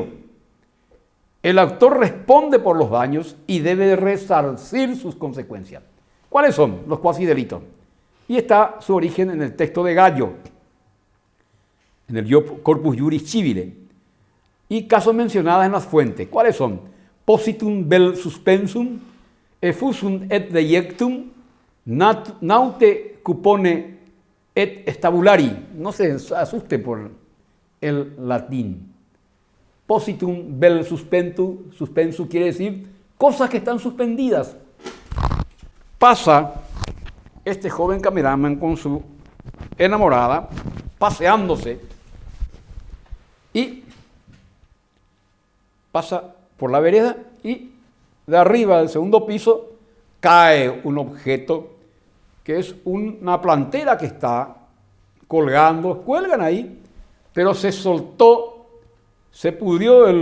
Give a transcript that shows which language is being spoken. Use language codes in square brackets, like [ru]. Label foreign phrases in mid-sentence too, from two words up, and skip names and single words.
[es] El autor responde por los daños y debe resarcir sus consecuencias. ¿Cuáles son los cuasi delitos? Y está su origen en el texto de Gallo, en el Corpus Juris Civile, y casos mencionados en las fuentes. ¿Cuáles son? [la] Positum vel suspensum, effusum et deiectum, naute cupone et stabulari. [es] No se asuste por el latín. [la] Positum vel suspensu [es] quiere decir cosas que están suspendidas. Pasa este joven cameraman con su enamorada, paseándose, y pasa por la vereda y de arriba del segundo piso cae un objeto que es una plantera que está colgando, cuelgan ahí, pero se soltó, se pudrió